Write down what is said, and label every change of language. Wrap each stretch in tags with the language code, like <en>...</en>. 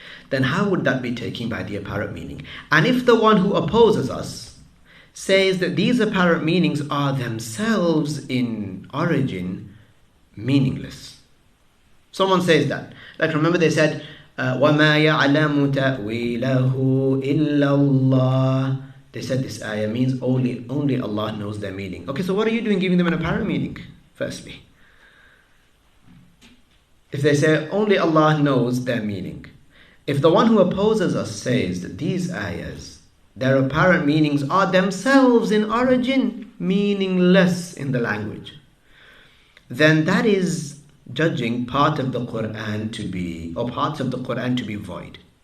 <en>Then how would that be taking by the apparent meaning? And if the one who opposes us says that these apparent meanings are themselves in origin meaningless. Someone says that. Like remember they said,</en> <ar>وَمَا يَعْلَمُ تَأْوِيلَهُ إِلَّا اللَّهُ.</ar> <en>They said this ayah means only Allah knows their meaning. Okay, so what are you doing giving them an apparent meaning, firstly? If they say only Allah knows their meaning. If the one who opposes us says that these ayahs, their apparent meanings are themselves in origin meaningless in the language, then that is judging part of the Qur'an to be, or parts of the Qur'an to be void.</en>